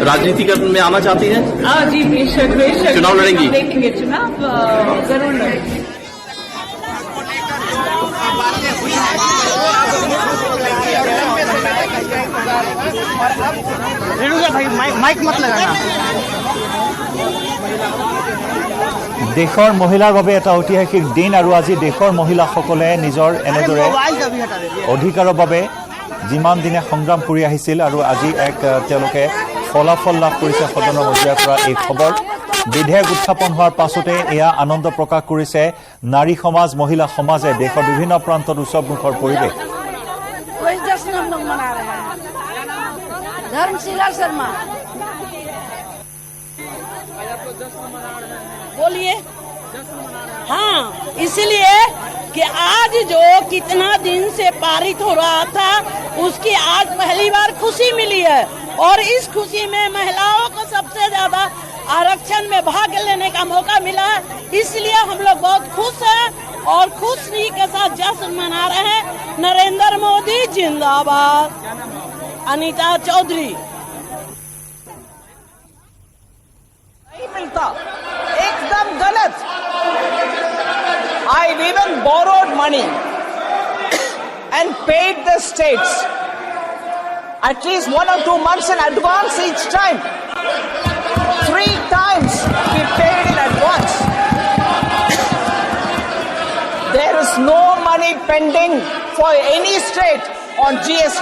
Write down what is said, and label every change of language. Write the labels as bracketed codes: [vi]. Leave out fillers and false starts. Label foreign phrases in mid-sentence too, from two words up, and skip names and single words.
[hi] राजनीति में आना चाहती हैं? हाँ जी, बेशक बेशक. चुनाव लड़ेंगी? देखेंगे चुनाव, जरूर लड़ेंगे. माइक मत लगाना. [as] দেশৰ মহিলাৰ বাবে এটা ঐতিহাসিক দিন আৰু আজি দেশৰ মহিলাসকলে নিজৰ এনেদৰে অধিকাৰৰ বাবে যিমান দিনে সংগ্ৰাম কৰি আহিছিল আৰু আজি এক তেওঁলোকে ফলাফল লাভ কৰিছে সদনৰ মজিয়াৰ পৰা. এই খবৰ বিধেয়ক উত্থাপন হোৱাৰ পাছতে এয়া আনন্দ প্ৰকাশ কৰিছে নাৰী সমাজ, মহিলা সমাজে. দেশৰ বিভিন্ন প্ৰান্তত উৎসৱমুখৰ পৰিৱেশ. [hi] धर्मशिला शर्मा बोलिए. हाँ, इसलिए कि आज जो कितना दिन से पारित हो रहा था, उसकी आज पहली बार खुशी मिली है. और इस खुशी में महिलाओं को सबसे ज्यादा आरक्षण में भाग लेने का मौका मिला है. इसलिए हम लोग बहुत खुश हैं और खुशी के साथ जश्न मना रहे हैं. नरेंद्र मोदी जिंदाबाद. अनीता चौधरी. नहीं मिलता, एकदम गलत. [en] I even borrowed money and paid the states at least 1 or 2 months in advance each time. 3 times we paid in advance. There is no money pending for any state on GST.